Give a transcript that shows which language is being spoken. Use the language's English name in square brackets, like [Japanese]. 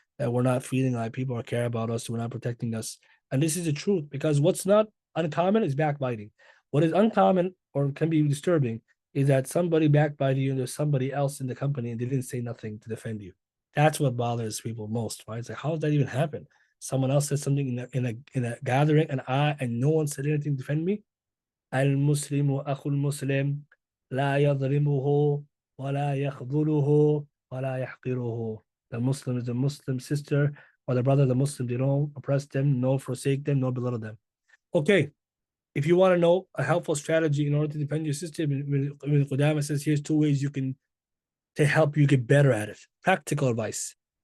[English] That we're not feeling like people care about us, we're not protecting us. And this is the truth, because what's not uncommon is backbiting. What is uncommon or can be disturbing is that somebody backbited you and there's somebody else in the company and they didn't say nothing to defend you. That's what bothers people most, right? It's like, how does that even happen? Someone else said something in a gathering and no one said anything to defend me. [Arabic] المسلم أخو المسلم لا يظلمه ولا يخذله ولا يحقره. [English] The Muslim is the Muslim sister or the brother of the Muslim. They don't oppress them, no forsake them, no belittle them. Okay, if you want to know a helpful strategy in order to defend your sister, Ibn Qudama says here's two ways you can to help you get better at it. Practical advice.